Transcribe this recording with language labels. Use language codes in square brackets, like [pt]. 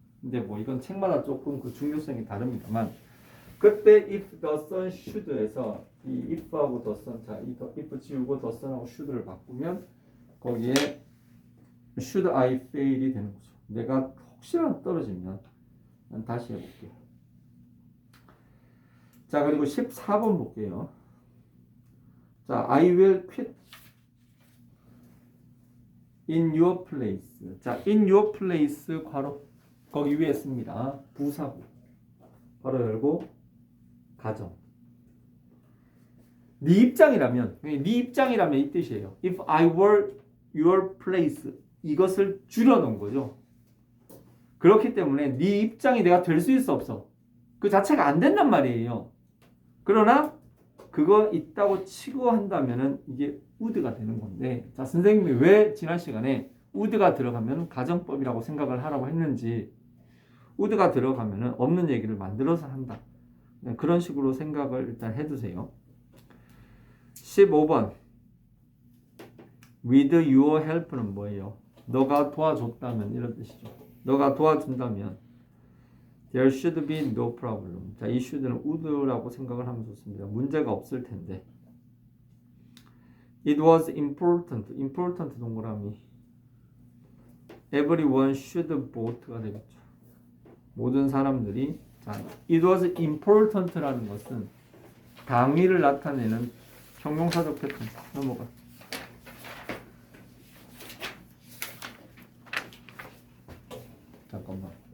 [ko] 근데 뭐 이건 책마다 조금 그 중요성이 다릅니다만 그때 [en] if the sun should [ko] 에서 이 if하고 the sun 자, 이 if 지우고 the sun하고 should를 바꾸면 거기에 [en] should I fail [ko] 이 되는 거죠. 내가 혹시나 떨어지면 난 다시 해볼게요. 자, 그리고 14번 볼게요. [en] 자, I will quit in your place. [ko] 자, in your place 괄호 거기 위에 씁니다. 부사구 괄호 열고 가정. 네 입장이라면 이 뜻이에요. [en] If I were your place [ko] 이것을 줄여놓은 거죠. 그렇기 때문에 네 입장이 내가 될 수 있어 없어? 그 자체가 안 된단 말이에요. 그러나 그거 있다고 치고 한다면은 이게 would가 되는 건데 자 선생님이 왜 지난 시간에 would가 들어가면 가정법이라고 생각을 하라고 했는지 would가 들어가면은 없는 얘기를 만들어서 한다. 그런 식으로 생각을 일단 해두세요. 15번 [en] with your help [ko] 는 뭐예요? 너가 도와줬다면 이런 뜻이죠. 너가 도와준다면 [en] there should be no problem. [ko] 자, 이 should는 would라고 생각을 하면 좋습니다. 문제가 없을 텐데. [en] It was important. [ko] important 동그라미. [en] Everyone should vote가 되겠죠. [ko] 모든 사람들이 자, [en] it was important [ko] 라는 것은 당위를 나타내는 형용사적 패턴. 넘어가. 잠깐만.